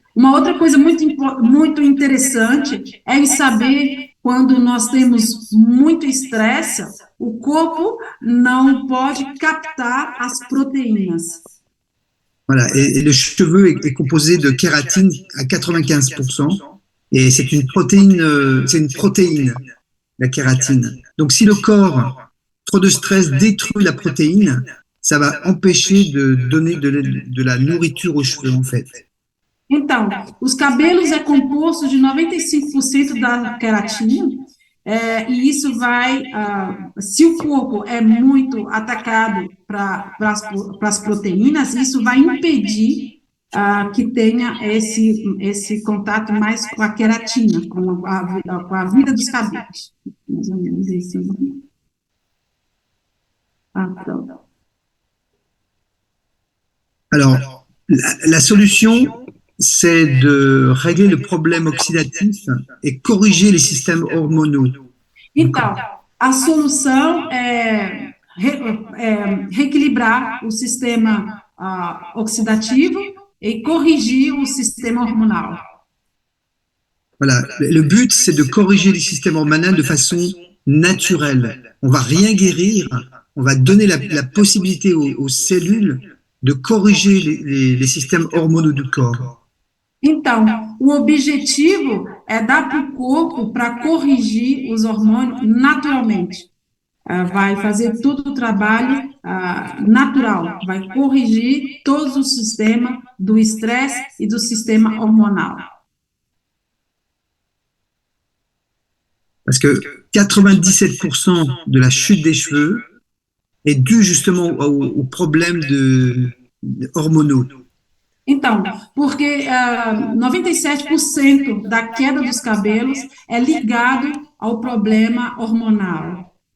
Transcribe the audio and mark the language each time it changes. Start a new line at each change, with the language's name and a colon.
Portuguese: Uma outra coisa muito interessante é saber quando nós temos muito estresse, o corpo não pode captar as proteínas.
French: Voilà, et le cheveu est composé de kératine à 95%, et c'est une protéine, la kératine. Donc si le corps, trop de stress, détruit la protéine, ça va empêcher de donner de la nourriture aux cheveux, en fait.
Portuguese: Então, os cabelos é composto de 95% da queratina, e isso vai, se o corpo é muito atacado para as proteínas, isso vai impedir que tenha esse contato mais com a queratina, com a vida dos cabelos. Mais ou menos isso. Pronto.
French: Alors, la solution, c'est de régler le problème oxydatif et corriger les systèmes hormonaux.
Portuguese: Então, a solução é reequilibrar o sistema oxidativo
French: et corriger
Portuguese: o sistema hormonal.
French: Voilà, le but, c'est de corriger les systèmes hormonaux de façon naturelle. On va rien guérir, on va donner la possibilité aux cellules de corriger les systèmes hormonaux du corps.
Portuguese: Então, o objetivo é dar para o corpo para corrigir os hormônios naturalmente. Vai fazer todo o trabalho natural, vai corrigir todo o sistema do estresse e do sistema hormonal.
French: Parce que 97% de la chute des cheveux est due justement aux problèmes hormonaux.
Portuguese: Então, porque 97% da queda dos cabelos é ligado ao problema hormonal.